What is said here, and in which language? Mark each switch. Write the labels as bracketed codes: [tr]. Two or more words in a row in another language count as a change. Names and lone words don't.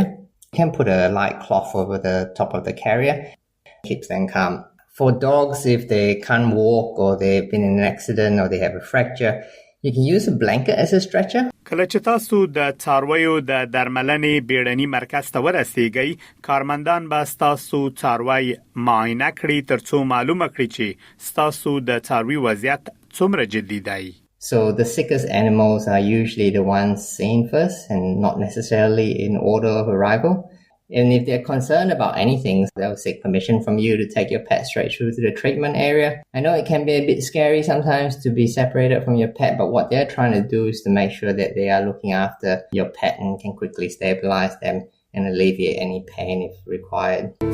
[en] You can put a light cloth over the top of the carrier. Keeps them calm. For dogs, if they can't walk or they've been in an accident or they have a fracture, you can use a blanket as a stretcher. [ps] کله چې تاسو د څارویو د درملنې بیړني مرکز ته ورسیږئ کارمندان به تاسو څاروي معاینه کړي ترڅو معلومه کړي چې تاسو د څاروي وضعیت څومره جدي دی. [en] So the sickest animals are usually the ones seen first and not necessarily in order of arrival. And if they're concerned about anything, they'll seek permission from you to take your pet straight through to the treatment area. I know it can be a bit scary sometimes to be separated from your pet, but what they're trying to do is to make sure that they are looking after your pet and can quickly stabilize them and alleviate any pain if required.